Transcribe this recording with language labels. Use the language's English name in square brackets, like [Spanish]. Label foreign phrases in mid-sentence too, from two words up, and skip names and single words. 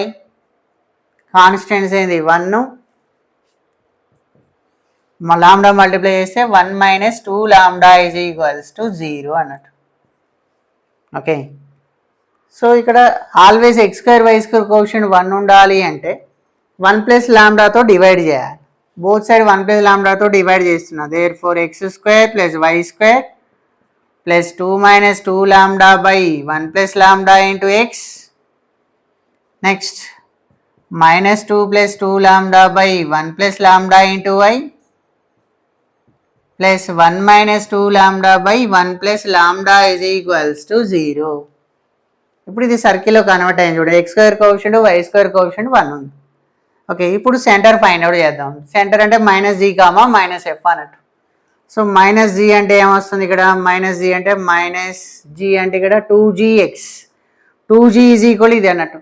[Telugu] కాన్స్టెంట్స్ ఏంది? 1, [English] lambda multiply [Telugu] చేస్తే 1 - 2 λ = 0 అన్నట్టు. ఓకే, సో ఇక్కడ ఆల్వేస్ x² y² కోఎఫిషియంట్ 1 ఉండాలి అంటే 1 + λతో డివైడ్ చేయాలి. [English] both side [Telugu] 1 + λతో డివైడ్ చేస్తున్నా. దేర్ఫోర్ x² + y² + 2 - 2 λ / 1 + λ × x. నెక్స్ట్ -2 + 2 λ / 1 + λ × y plus 1 - 2 λ / 1 + λ = 0. ఇప్పుడు ఇది సర్కిల్లో కన్వర్ట్ అయింది చూడండి, [English] x square coefficient y square coefficient [Telugu] 1 ఉంది. ఓకే, ఇప్పుడు [English] center find out [Telugu] చేద్దాం. సెంటర్ అంటే [English] minus g comma minus f [Telugu] అన్నట్టు. సో [English] minus g [Telugu] అంటే ఏమొస్తుంది ఇక్కడ, [English] minus g [Telugu] అంటే [English] minus g [Telugu] అంటే ఇక్కడ 2gx, 2g [English] is equal [Telugu] ఇది అన్నట్టు.